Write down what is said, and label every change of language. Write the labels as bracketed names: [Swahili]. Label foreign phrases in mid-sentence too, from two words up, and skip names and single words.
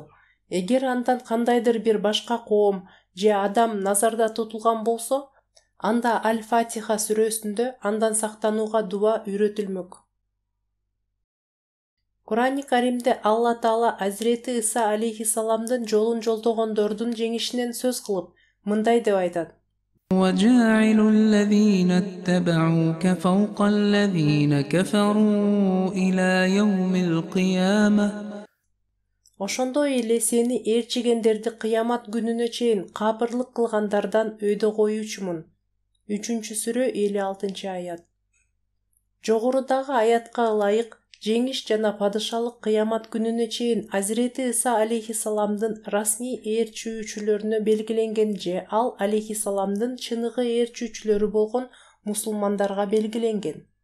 [Kyrgyz] Эгер андан кандайдыр бир башка коом же адам назарда тутулган болсо, анда Аль-Фатиха сүрөсүндө андан сактанууга дуа үйрөтүлмөк. Курани Каримде Алла Таала Азирети Иса алейхиссаламдын жолун жолдогондордун жеңишинен сөз кылып, мындай деп айтат: [Arabic] وجاعل الذين اتبعوك فوق الذين كفروا إلى يوم القيامة. [Kyrgyz] Ошондой эле сени ээрчигендерди кыямат күнүнө чейин капырлык кылгандардан өйдө коюучумун. 3-сүрө 56-аят. Жогорудагы аятка ылайык жеңиш жана падышалык кыямат күнүнө чейин Азирети Иса алейхиссаламдын расмий ээрчүүчүлөрүнө белгиленген же ал алейхиссаламдын чыныгы ээрчүүчүлөрү болгон мусулмандарга белгиленген.